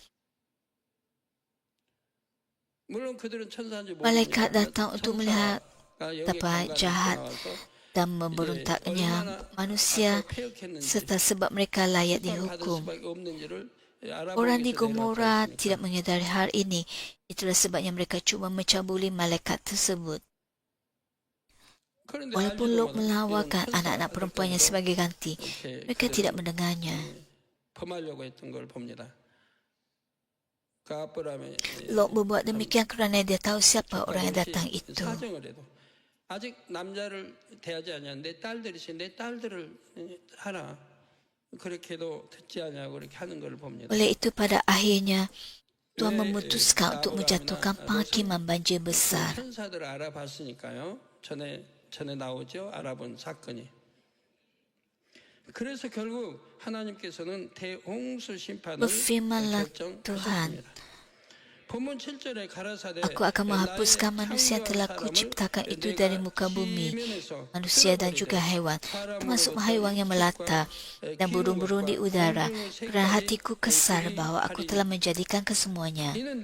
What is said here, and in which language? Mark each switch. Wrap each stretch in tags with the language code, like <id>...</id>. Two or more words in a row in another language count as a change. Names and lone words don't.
<ms>Malaikat datang untuk melihat betapa jahat dan memberontaknya manusia serta sebab mereka layak dihukum. Orang di Gomora tidak menyadari hal ini. Itulah sebabnya mereka cuba mencabuli malaikat tersebut. Walaupun Lot menawarkan anak-anak perempuannya sebagai ganti, mereka tidak mendengarnya. Lot berbuat demikian kerana dia tahu siapa orang yang datang itu.</ms> <ko>아직 남자를 대하지 않냐. 내 딸들이 있어. 내 딸들을 하라. 그렇게도 듣지 않냐고 그렇게 하는 걸 봅니다.</ko> <ms>Oleh itu pada akhirnya Tuhan memutuskan untuk menjatuhkan penghakiman banjir besar.</ms> <ko>천사들을 알아봤으니까요. 전에 나오죠. 알아본 사건이. 그래서 결국 하나님께서는 대홍수 심판을</ko> <ms>Berfirmanlah Tuhan, Aku akan menghapuskan manusia yang telah kuciptakan itu dari muka bumi, manusia dan juga haiwan, termasuk haiwan yang melata dan burung-burung di udara, kerana hatiku kesal bahawa aku telah menjadikan kesemuanya.</ms>